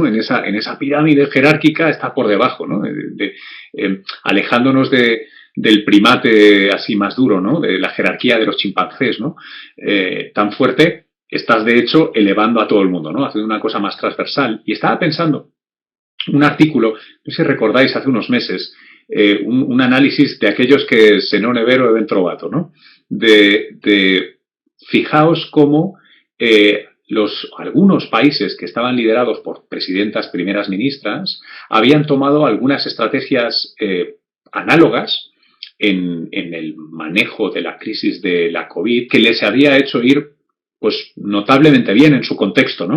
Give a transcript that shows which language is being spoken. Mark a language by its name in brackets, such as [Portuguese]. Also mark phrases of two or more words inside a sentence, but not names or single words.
[Spanish] En esa pirámide jerárquica está por debajo, ¿no? Alejándonos del primate así más duro, ¿no? De la jerarquía de los chimpancés, ¿no? Tan fuerte, estás de hecho elevando a todo el mundo, ¿no? Haciendo una cosa más transversal. Y estaba pensando, un artículo, no sé si recordáis hace unos meses, un análisis de aquellos que [Italian] se non è vero e ben trovato, [Spanish] ¿no? Fijaos cómo algunos países que estaban liderados por presidentas, primeras ministras, habían tomado algunas estrategias análogas en el manejo de la crisis de la COVID que les había hecho ir pues notablemente bien en su contexto, ¿no?